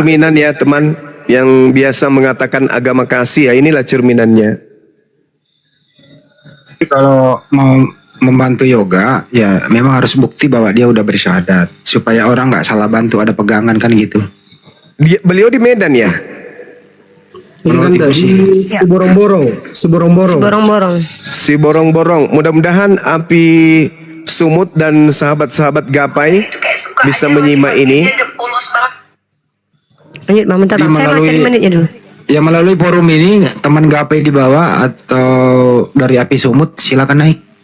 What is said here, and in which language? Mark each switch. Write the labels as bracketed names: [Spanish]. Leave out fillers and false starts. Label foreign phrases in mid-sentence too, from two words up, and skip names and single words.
[Indonesian] cerminan ya teman yang biasa mengatakan agama kasih, ya inilah cerminannya. Tapi kalau mau membantu yoga, ya memang harus bukti bahwa dia udah bersyahadat, supaya orang nggak salah bantu, ada pegangan kan gitu. Beliau di Medan ya? Ini kan dari Seborong-borong. Borong-borong. Si borong-borong. Mudah-mudahan api Sumut dan sahabat-sahabat Gapai bisa menyimak ini. Lanjut, Bang, bentar, Bang. Saya mau cari menitnya dulu. Ya melalui forum ini teman Gapai di bawah atau dari Api Sumut silakan naik.